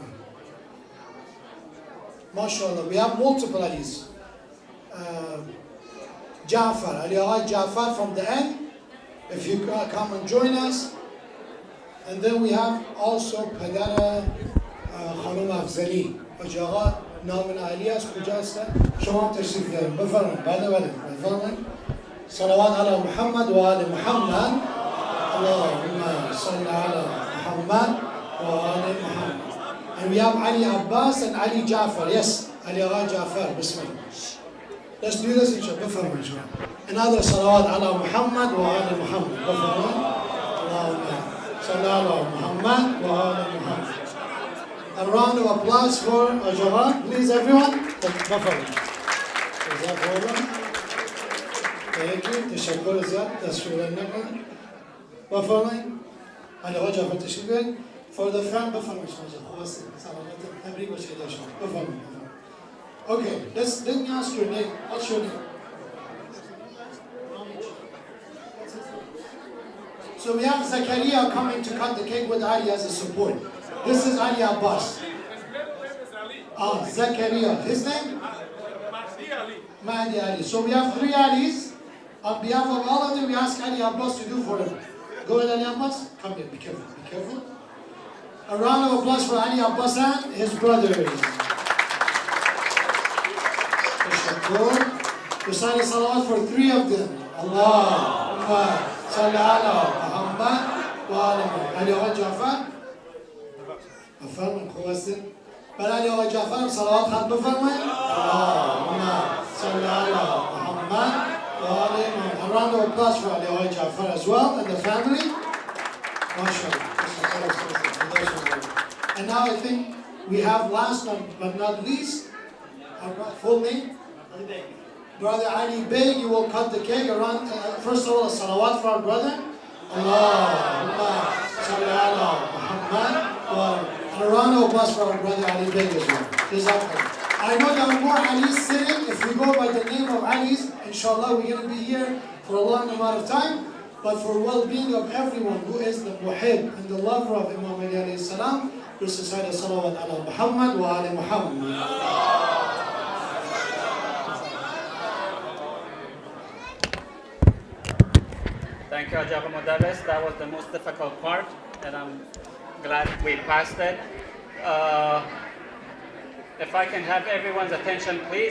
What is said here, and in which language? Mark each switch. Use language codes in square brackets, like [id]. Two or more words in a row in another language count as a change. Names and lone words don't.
[en] MashaAllah. We have multiple Alis. Jafar. Ali Agha Jafar from the end. If you come and join us. And then we have also Padara Khanum Afzali. [fa] Haji Agha نام علی است کجاست؟ شما تشریف دارید بفرمایید. بله بفرمایید. [ar] صلوات علی محمد و آل محمد. اللهم صل على محمد و آل محمد. [en] And we have Ali Abbas and Ali Jafar. Yes, Ali Agha Jafar. Bismillah. Let's do this inshallah. [fa] بفرمایید شما. [ar] Another صلوات على محمد و آل محمد. بفرمایید. اللهم صل على محمد و آل محمد. [en] A round of applause for Ajahan, please everyone. Thank you. [fa] تشکر زیاد. دستشویی نکن. بفرمایید. علی آقا جعفر تشریف بیارید. [en] For the front [fa] بفرمایید شما. سلامت تبریک باشه داشتم. بفرمایید. [en] Okay, let me ask your name. What's your name? So we have Zakaria coming to cut the cake with Ali as a support. This is Ali Abbas. Zakaria. His name? Mahdi Ali. So we have 3 Alis. On behalf of all of them, we ask Ali Abbas to do for them. Go ahead, Ali Abbas. Come here. Be careful. Be careful. A round of applause for Ali Abbas and his brothers. Recite a salawat for 3 of them. [ar] اللهم صل على محمد و على محمد. [en] Ali Awa Jafar. [fa] بفرمایید خوب هستین؟ برای علی آقای جعفر صلوات ختم بفرمایید. [ar] اللهم صل علی محمد و آل محمد. [en] A round of applause for Ali Awa Jafar as well and the family. MashaAllah. And now I think we have last but not least, our full name? Brother Ali Bey, you will cut the cake around. First of all, a salawat for our brother. [ar] اللهم صل على محمد و [en] a round of applause for our brother Ali Bey as well. I know there are more Alis sitting. If we go by the name of Alis, inshallah, we're going to be here for a long amount of time. But for well-being of everyone who is the muhib and the lover of Imam Ali [ar] عليه السلام, [en] we recite a [ar] صلوات على محمد و على محمد. [en] Thank you, Ajab Mudarris. That was the most difficult part, and I'm glad we passed it. If I can have everyone's attention, please.